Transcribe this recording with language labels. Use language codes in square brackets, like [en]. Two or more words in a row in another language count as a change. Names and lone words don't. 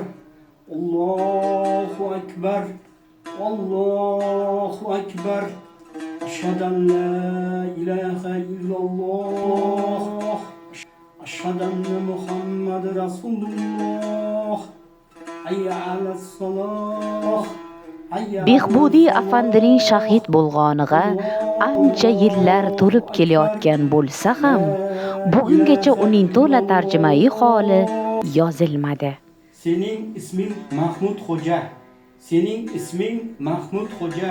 [ar] الله أكبر. الله أكبر. أشهد أن لا إله إلا الله. أشهد أن محمدا رسول الله. حي على الصلاة. [uz] Behbudiy afandining shahid bo'lganiga ancha yillar to'lib kelayotgan bo'lsa ham, bugungacha uning to'la tarjimai holi yozilmadi. Sening isming Mahmud Xo'ja. Sening isming Mahmud Xo'ja.